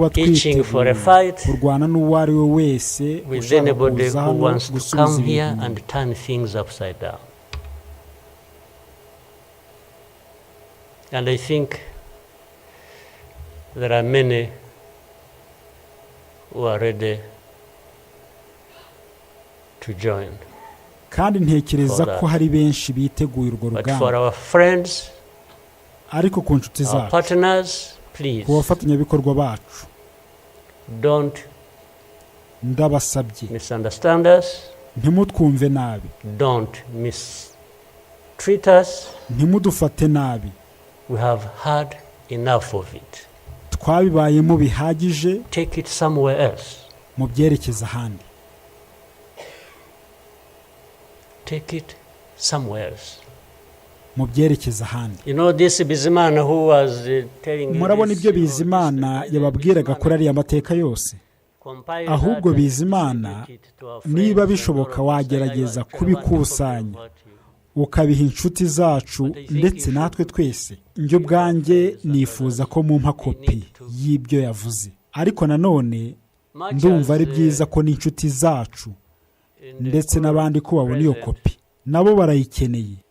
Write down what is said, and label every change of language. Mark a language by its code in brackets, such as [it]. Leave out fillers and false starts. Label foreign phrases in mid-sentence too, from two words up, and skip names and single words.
[en] itching for a [rw] twiteguye [en] fight [rw] kurwana n'uwo ari we wese [en] with [rw] ushaka [en] anybody [rw] kuza [en] who [rw] hano [en] wants to [rw] gusubiza [en] come here [rw] ibintu [en] and turn things upside down. And I think there are many who are ready to join. [rw] kandi ntekereza [en] for [rw] ko [en] that. [rw] hari benshi biteguye urwo [en] But for [rw] rugamba. [en] our friends, [rw] Ariko ku nshuti [en] our [rw] zacu, [en] partners, please [rw] ku bafatanyabikorwa bacu, [en] don't [rw] ndabasabye [en] misunderstand us, [rw] ntimutwumve nabi, [en] don't mistreat us. [rw] ntimudufate nabi. [en] We have had enough of it. [rw] twabibayemo bihagije [en] Take it somewhere else. [rw] mu byerekeza ahandi. [en] Take it somewhere else. [rw] mu byerekeza ahandi. [en] You know this Bizimana who was telling you [rw] murabona [en] this, [rw] ibyo Bizimana yababwiraga kuri ariya mateka yose. Ahubwo Bizimana niba bishoboka wagerageza kubikusanya ukabiha inshuti zacu ndetse natwe twese. Njye ubwanjye nifuza ko mumpa kopi y'ibyo yavuze, ariko nanone ndumva ari byiza ko n'inshuti zacu ndetse n'abandi ko babona iyo kopi, nabo barayikeneye.